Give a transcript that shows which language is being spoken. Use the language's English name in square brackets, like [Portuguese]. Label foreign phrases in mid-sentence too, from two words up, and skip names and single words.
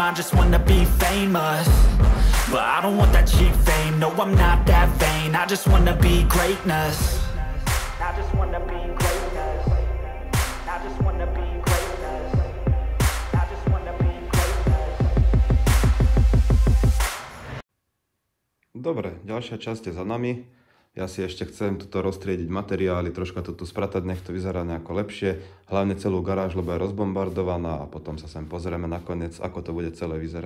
[English] I just wanna be famous, but I don't want that cheap fame. No, I'm not that vain, I just wanna be greatness. I just wanna be greatness. I just wanna be greatness. I just wanna be greatness. [Slovak] Dobre, ďalšia časť je za nami. Ja si ešte chcem toto roztriediť materiály, troška to tu spratať, nech to vyzerá nejako lepšie. Hlavne celú garáž, lebo je rozbombardovaná a potom sa sem pozrieme nakoniec, ako to bude celé vyzerať.